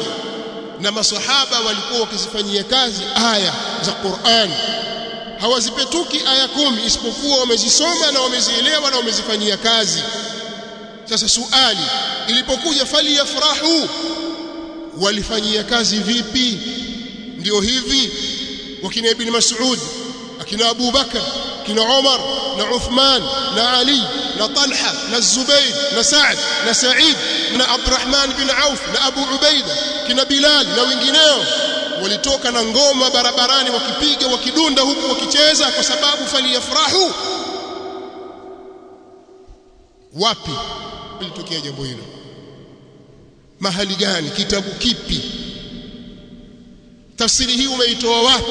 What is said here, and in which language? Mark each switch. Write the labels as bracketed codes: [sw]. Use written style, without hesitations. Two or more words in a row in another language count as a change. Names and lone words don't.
[sw] Na masahaba walikuwa wakizifanyia kazi aya za Qur'an, hawazipetuki aya 10 isipokuwa wamezisoma na wamezielewa na wamezifanyia kazi. Sasa suali ilipokuja faliyafrahu, walifanyia kazi vipi? Ndio hivi wakina Ibn Mas'ud, akina Abu Bakar, kina Umar na Uthman na Ali na Talha na Zubair na Sa'd na Sa'id na Abdurrahman bin Auf na Abu Ubaida, kina Bilal na wengineo walitoka na ngoma barabarani wakipiga wakidunda huku wakicheza kwa sababu faliyafrahu. Wapi ilitokea jambo hilo? Mahali gani? Kitabu kipi? Tafsiri hii umeitoa wapi?